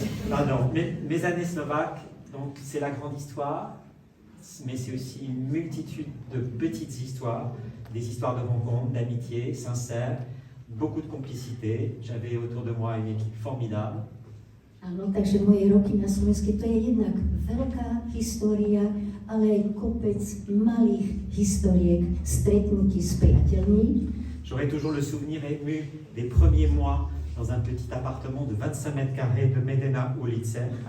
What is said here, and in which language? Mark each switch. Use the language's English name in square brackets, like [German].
[French] Pardon, mes années slovaques, donc c'est la grande histoire, mais c'est aussi une multitude de petites histoires, des histoires de rencontres, d'amitié, sincères, beaucoup de complicité. J'avais autour de moi une équipe formidable. [Slovak] Áno, takže moje roky na Slovensku, to je jednak veľká história, ale aj kopec malých historiek, stretnutí s priateľmi. [French] J'aurai toujours le souvenir ému des premiers mois dans un petit appartement de 25 mètres carrés de Medena ulice.